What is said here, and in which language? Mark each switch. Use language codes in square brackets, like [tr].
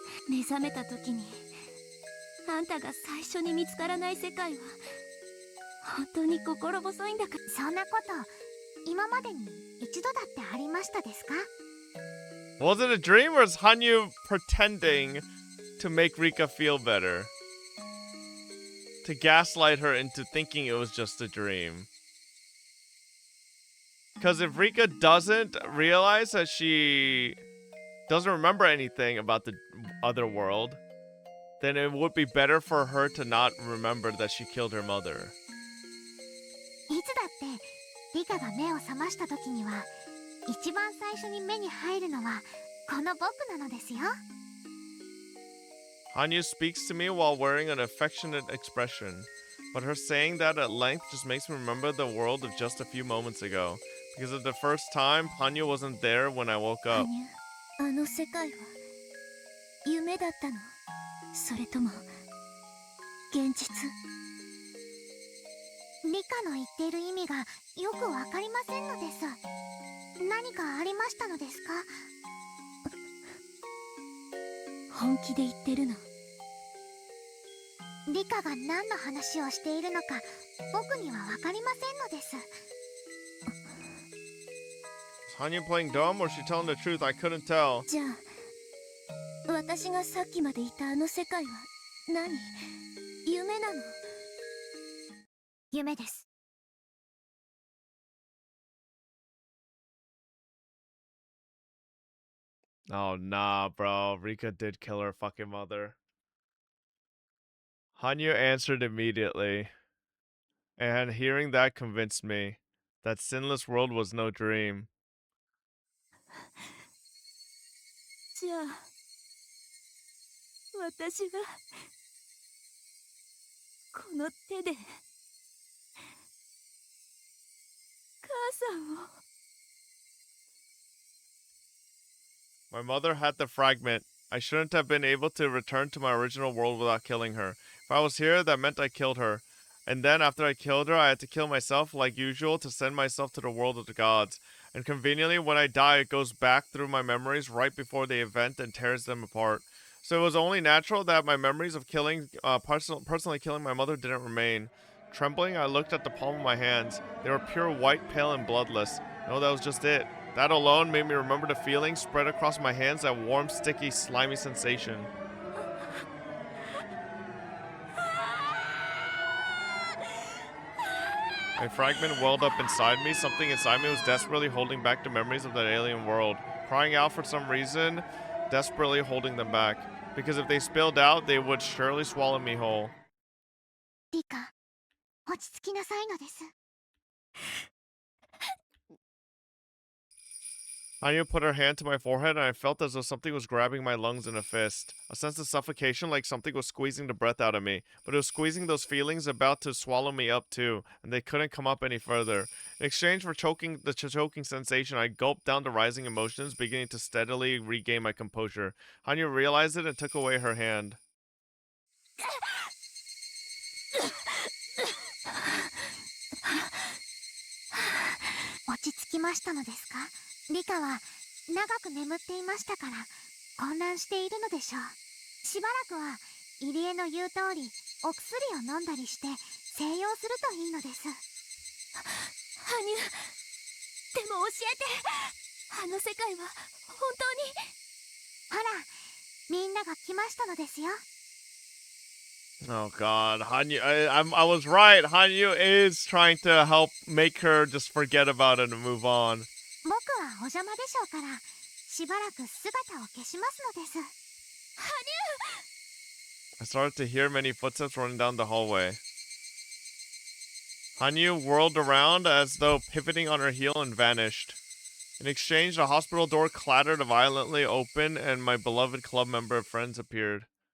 [ja] 目覚めた時にあんたが最初に見つからない世界は本当に心細いんだから。そんなこと今までに一度だってありましたですか？ [en] Was it a dream, or is Hanyu pretending to make Rika feel better? To gaslight her into thinking it was just a dream. Because if Rika doesn't realize that she doesn't remember anything about the other world, then it would be better for her to not remember that she killed her mother. [ja] いつだってリカが目を覚ました時には一番最初に目に入るのはこの僕なのですよ。 [en] Hanyu speaks to me while wearing an affectionate expression, but her saying that at length just makes me remember the world of just a few moments ago. Because of the first time, Hanyu wasn't there when I woke up. [ja] 羽生、あの世界は夢だったの？それとも現実？リカの言っている意味がよくわかりませんのです。何かありましたのですか？本気で言ってるの？リカが何の話をしているのか僕にはわかりませんのです。 [en] Is Hanyu playing dumb or is she telling the truth? I couldn't tell. [ja] じゃあ私がさっきまでいたあの世界は何？夢なの？夢です。 [en] Oh, nah, bro. Rika did kill her fucking mother. Hanyu answered immediately, and hearing that convinced me that Sinless World was no dream. [ja] じゃあ私はこの手で母さんを。 [en] My mother had the fragment. I shouldn't have been able to return to my original world without killing her. If I was here, that meant I killed her. And then after I killed her, I had to kill myself like usual to send myself to the world of the gods. And conveniently, when I die, it goes back through my memories right before the event and tears them apart. So it was only natural that my memories of personally killing my mother didn't remain. Trembling, I looked at the palm of my hands. They were pure white, pale, and bloodless. No, that was just it. That alone made me remember the feeling spread across my hands, that warm, sticky, slimy sensation. A fragment welled up inside me. Something inside me was desperately holding back the memories of that alien world. Crying out for some reason, desperately holding them back. Because if they spilled out, they would surely swallow me whole. [ja] リカ、落ち着きなさいのです。 [en] Anya put her hand to my forehead, and I felt as though something was grabbing my lungs in a fist. A sense of suffocation, like something was squeezing the breath out of me. But it was squeezing those feelings about to swallow me up too, and they couldn't come up any further. In exchange for the choking sensation, I gulped down the rising emotions, beginning to steadily regain my composure. Anya realized it and took away her hand. [ja] 落ち着きましたのですか？リカは長く眠っていましたから混乱しているのでしょう。しばらくは入江の言う通りお薬を飲んだりして静養するといいのです。羽生、でも教えて、あの世界は本当に。ほら、みんなが来ましたのですよ。 [en] Oh God, Hanyu! I was right. Hanyu is trying to help make her just forget about it and move on. [ja] 僕はお邪魔でしょうから、しばらく姿を消しますのです。 [en] 羽生! I started to hear many footsteps running down the hallway. Hanyu whirled around as though pivoting on her heel and vanished. In exchange, the hospital door clattered violently open and my beloved club member friends appeared.